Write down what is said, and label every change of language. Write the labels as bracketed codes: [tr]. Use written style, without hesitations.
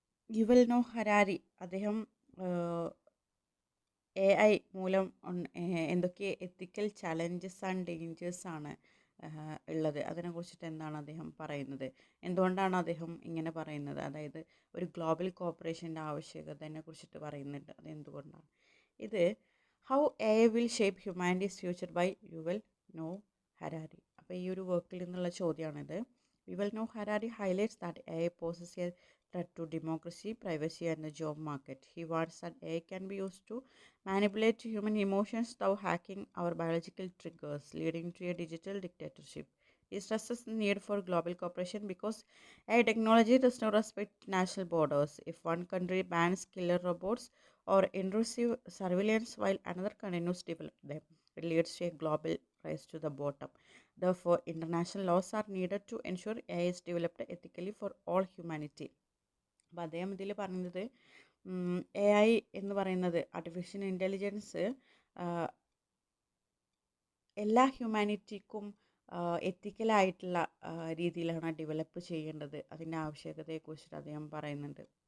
[ml] Yuval no Harari അദ്ദേഹം AI മൂലം എന്തൊക്കെ എത്തിക്കൽ ചലഞ്ചസ് ആൻഡ് ഡേഞ്ചേഴ്സ് ആണ് ഉള്ളത്, അതിനെക്കുറിച്ചിട്ട് എന്താണ് അദ്ദേഹം പറയുന്നത്, എന്തുകൊണ്ടാണ് അദ്ദേഹം ഇങ്ങനെ പറയുന്നത്, അതായത് ഒരു ഗ്ലോബൽ കോപ്പറേഷൻ്റെ ആവശ്യകതയെ കുറിച്ചിട്ട് പറയുന്നുണ്ട്, അതെന്തുകൊണ്ടാണ് ഇത്? [en] How AI will shape humanity's future by Yuval Noah Harari. [ml] അപ്പോൾ ഈ ഒരു വർക്കിൽ നിന്നുള്ള ചോദ്യമാണിത്. [en] Yuval Noah Harari highlights that AI poses a threat to democracy, privacy and the job market. He warns that AI can be used to manipulate human emotions through hacking our biological triggers, leading to a digital dictatorship. He stresses the need for global cooperation because AI technology does not respect national borders. If one country bans killer robots or intrusive surveillance while another continues to develop them, it leads to a global race to the bottom. Therefore, international laws are needed to ensure AI is developed ethically for all humanity. [ml] അപ്പോൾ അദ്ദേഹം ഇതിൽ പറയുന്നത് AI എന്ന് പറയുന്നത് artificial intelligence എല്ലാ ഹ്യൂമാനിറ്റിക്കും എത്തിക്കലായിട്ടുള്ള രീതിയിലാണ് develop ചെയ്യേണ്ടത്, അതിൻ്റെ ആവശ്യകതയെക്കുറിച്ചിട്ട് അദ്ദേഹം പറയുന്നുണ്ട്.